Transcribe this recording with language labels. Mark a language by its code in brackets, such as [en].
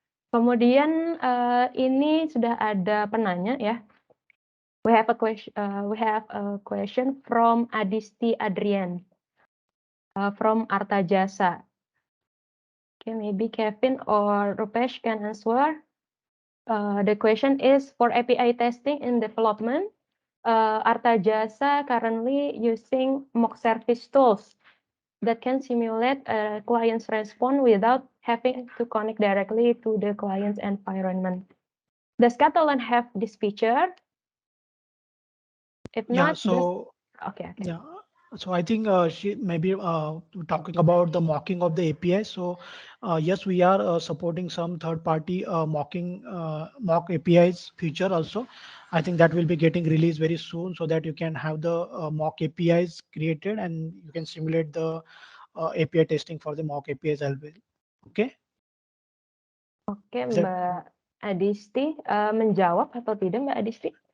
[id] Kemudian ini sudah ada penanya ya. [en] We have a question from Adisti Adrian from Arta Jasa. Okay, maybe Kevin or Rupesh can answer. The question is, for API testing in development, Arta Jasa currently using mock service tools that can simulate a client's response without having to connect directly to the client's environment. Does Katalon have this feature? If Yeah, not, so okay. yeah, so I think she maybe talking about the mocking of the API. So yes, we are supporting some third-party mock APIs feature also. I think that will be getting released very soon, so that you can have the mock APIs created, and you can simulate the API testing for the mock APIs as well. Okay. Oke, Is that [id] Mbak Adisti menjawab atau tidak Mbak Adisti?